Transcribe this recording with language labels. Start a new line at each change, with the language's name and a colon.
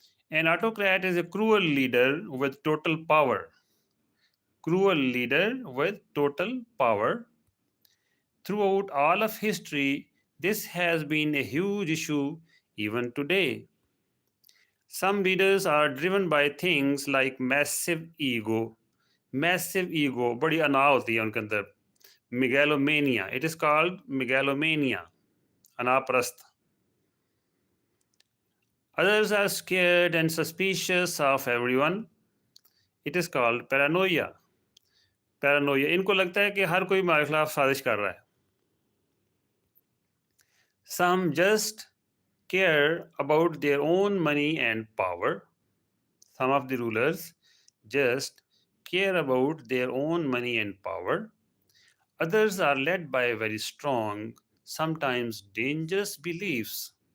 English: An autocrat is a cruel leader with total power. Cruel leader with total power. Throughout all of history, this has been a huge issue even today. Some leaders are driven by things like massive ego. Massive ego,
Hindi: बड़ी अनाह होती है उनके अंदर.
English: Megalomania. It is called megalomania. अनाप्रस्थ. Others are scared and suspicious of everyone. It is called paranoia. Paranoia.
Hindi: इनको लगता है कि हर कोई हमारे खिलाफ साजिश कर रहा है.
English: Some just care about their own money and power. Some of the rulers just care about their own money and power. Others are led by very strong, sometimes dangerous beliefs.